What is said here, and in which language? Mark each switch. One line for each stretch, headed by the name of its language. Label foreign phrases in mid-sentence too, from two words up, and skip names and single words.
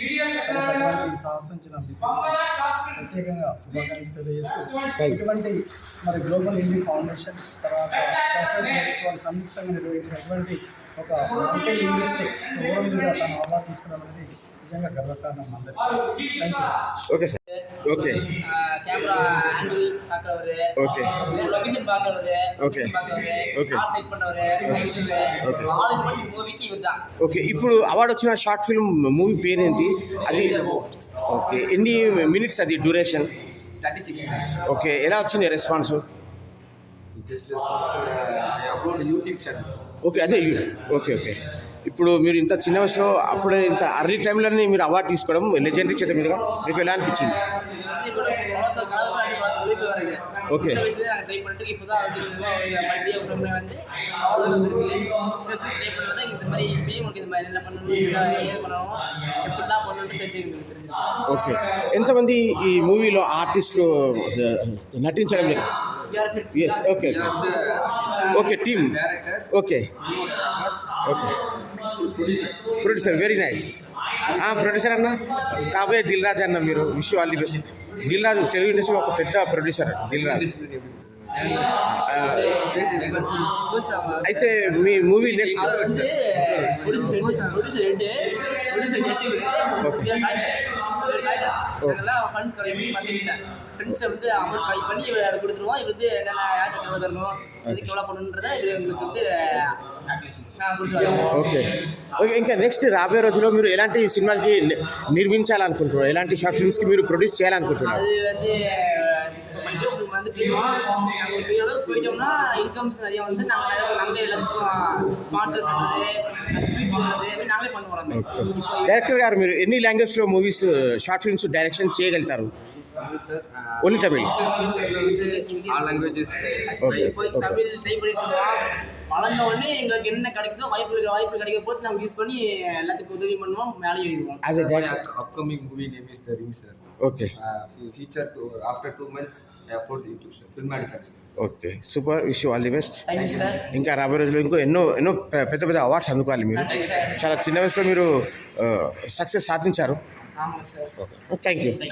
Telugu: అటువంటి సాహసించిన ప్రత్యేకంగా శుభాకాంక్షలు తెలియజేస్తూ ఇటువంటి మరి గ్లోబల్ ఇండియా ఫౌండేషన్ తర్వాత వాళ్ళు సంయుక్తంగా నిర్వహించినటువంటి ఒక
English: multi linguistic forum
Telugu: మీద తన అవార్డు తీసుకోవడం అనేది నిజంగా గర్వకారణం అందరికీ.
English: Thank you. Okay sir. ஓகே
Tamil: கேமரா ஆங்கிள் பார்க்குறவரு, ஓகே லொகேஷன் பார்க்குறவரு,
English: okay okay
Tamil: கார் செட் பண்ணுறவரு,
English: all in one
Telugu: మూవీకి ఇవ్వదా. ఓకే, ఇప్పుడు అవార్డు వచ్చిన
English: short film movie
Telugu: పేరేంటి? అది ఓకే, ఎన్ని మినిట్స్ అది డ్యూరేషన్?
English: 36 minutes.
Telugu: ఓకే, ఎలా వచ్చింది రెస్పాన్స్?
English: YouTube channels. ఓకే, అదే okay okay.
Telugu: ఇప్పుడు మీరు ఇంత చిన్న వయసులో అప్పుడే ఇంత అర్లీ టైంలోనే మీరు అవార్డు తీసుకోవడం లెజెండరీ చేత మీరుగా మీకు ఎలా అనిపించింది? ஓகே
Tamil: ட்ரை பண்ணிட்டு இப்போதான் மறுபடியும் வந்து அவ்வளோ வந்துருக்கு. ட்ரை பண்ணலாம் இந்த மாதிரி இப்பயும் உங்களுக்கு இது மாதிரி என்ன பண்ணணும், ஏன் பண்ணணும், எப்படிலாம் பண்ணணும்னு தெரிஞ்சுக்கிட்டு.
Telugu: ఓకే, ఎంతమంది ఈ మూవీలో ఆర్టిస్టులు నటించడం లేదు?
English: Yes okay okay, team okay okay, producer very nice.
Telugu: ప్రొడ్యూసర్ అన్న కాబోయే దిల్ రాజు అన్న, మీరు
English: wish all the best.
Telugu: దిల్ రాజు తెలుగు ఇండస్ట్రీలో ఒక పెద్ద ప్రొడ్యూసర్ దిల్ రాజు. అయితే మీ మూవీ నెక్స్ట్
Tamil: ஃப்ரெண்ட்ஸை வந்து அமௌண்ட் பை பண்ணி கொடுத்துருவோம். இது வந்து என்னென்ன யாருக்கு எவ்வளோ தரணும், எதுக்கு எவ்வளோ பண்ணணுன்றதை இது எங்களுக்கு வந்து
English: Okay okay.
Telugu: ఇంకా నెక్స్ట్ రాబోయే రోజుల్లో మీరు ఎలాంటి సినిమాలకి నిర్మించాలనుకుంటున్నారు? ఎలాంటి షార్ట్ ఫిల్మ్స్కి మీరు ప్రొడ్యూస్ చేయాలనుకుంటున్నారు?
Tamil: அது வந்து வந்துட்டோம், நாங்கள் ஒரு பெரிய அளவுக்கு போயிட்டோம்னா இன்கம்ஸ் நிறைய வந்து நாங்கள் எல்லாத்துக்கும் ஸ்பான்சர் பண்ணுறது, தூக்கி விடுறது நாங்களே பண்ணுவோம்.
Telugu: డైరెక్టర్ గారు, మీరు ఎన్ని లాంగ్వేజ్లో మూవీస్ షార్ట్ ఫిల్మ్స్ డైరెక్షన్ చేయగలుగుతారు?
English: Only Tamil? All languages. ஓகே
Tamil: தமிழ் ட்ரை பண்ணிட்டு வளர்ந்த உடனே எங்களுக்கு என்ன கிடைக்குதோ வாய்ப்பு கிடைக்க போது நாங்கள் யூஸ் பண்ணி எல்லாத்துக்கும் உதவி பண்ணுவோம், மேலே ஏறிடுவோம்.
English: As a director upcoming movie name is The Ring, sir. ఓకే Feature after 2 months I upload the YouTube film channel. Okay, super. Wish you all the best. Thank you sir.
Telugu: ఇంకా రాబోయే రోజుల్లో ఎన్నో పెద్ద పెద్ద అవార్డ్స్ అందుకోవాలి. మీరు చాలా చిన్న వయసులో మీరు సక్సెస్ సాధించారు.
Tamil: ஆமாம் சார்.
English: Thank you.